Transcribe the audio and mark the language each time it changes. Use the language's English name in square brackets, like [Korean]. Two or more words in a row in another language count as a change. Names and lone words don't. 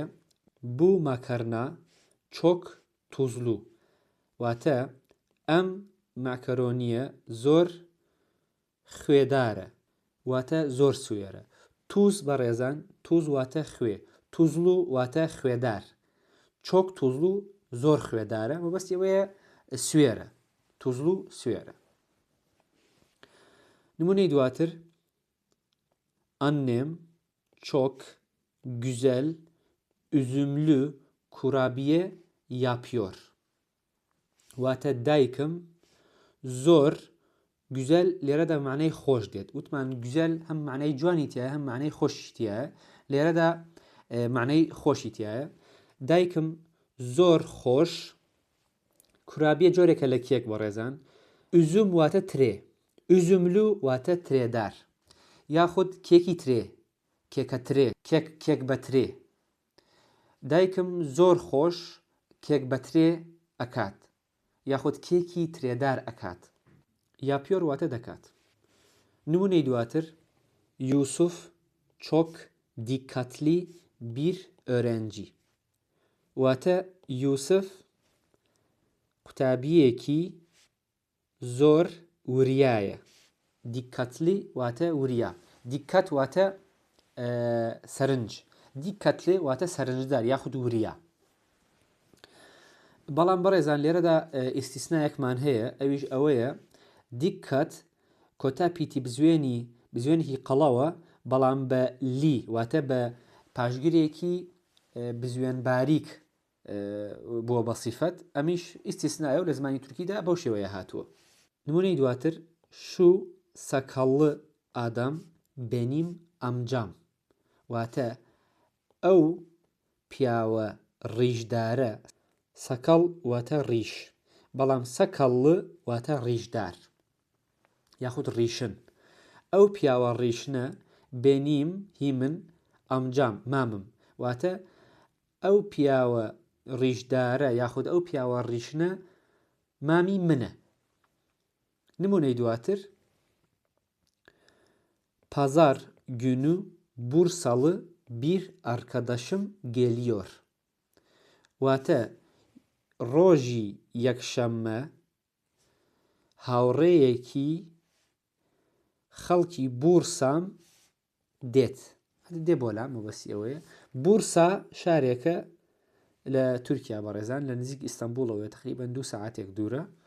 [Turkish] Bu makarna çok tuzlu, [Central Kurdish] واتە ئەم ماکەرۆنیە زۆر خوێدارە، واتە زۆر سوێرە. توز بەڕێزان، توز واتە خوێ، توزلو واتە خوێدار. [Turkish] çok tuzlu [Central Kurdish] زۆر خوێدارە، مەبەستی ئەوەیە سوێرە، توزلو سوێرە. نمونەی دواتر [Turkish] annem çok güzel üzümlü kurabiye yapıyor. [Central Kurdish] واتە دایکم زۆر گوزەل لێرەدا معنەی خۆش دێت. وتمان گوزەل هەم معنەی جوانی تایە هەم معنەی خۆشی تایە، لێرەدا معنەی خۆشی تایە. دایکم زۆر خۆش، کورابیە جۆرێکە لە کێک بەڕێزان. ئوزوم واتە ترێ، ئوزوملو واتە ترێدار، یاخود کێکی ترێ، کێکە ترێ، کێک بە ترێ. دایکم زۆر خۆش کێک بە ترێ ئەکات، یاخود کێکی ترێدار ئەکات. یاپیۆر واتە دەکات. نمونەی دواتر یوسف [Turkish] çok dikkatli bir öğrenci، [Central Kurdish] واتە یوسف قوتابیەکی زۆر وریایە. دیکەتلی واتە وریا، دیکەت واتە سەرنج، دیکەتلی واتە سەرنجدار یاخود وریا. بەڵام بەڕێزان لێرەدا ئیستیسنایەکمان هەیە، ئەویش ئەوەیە دیکەت کۆتاپیتی بزوێنێکی قەڵەوە بەڵام بە لی، واتە بە پاشگرێکی بزوێن باریک بووە بە سیفەت. ئەمیش ئیستیسنایە و لە زمانی تورکیدا بەو شێوەیە هاتووە. نمونەی دواتر [Turkish] شو sakallı adam benim amcam، [Central Kurdish] واتە ئەو پیاوە ڕیژدارە. سەکەڵ واتە ڕیش، بەڵام سەکەڵ واتە ڕیژدار یاخود ڕیشن. ئەو پیاوە ڕیشنە بێنیم هی من ئەمجام مامم، واتە ئەو پیاوە ڕیژدارە یاخود ئەو پیاوە ڕیشنە مامی منە. نمونەی دواتر [Turkish] pazar günü Bursalı bir arkadaşım geliyor، [Central Kurdish] واتە ڕۆژی یەکشەممە هاوڕێیەکی خەڵکی بورسام دێت. دێ بۆ لام مەبەستی ئەوەیە. بورسا شارێکە لە تورکیا بەڕێزان، لە نزیک ئیستانبوڵەوەیە، تقریبەن 2 ساعاتێک دوورە.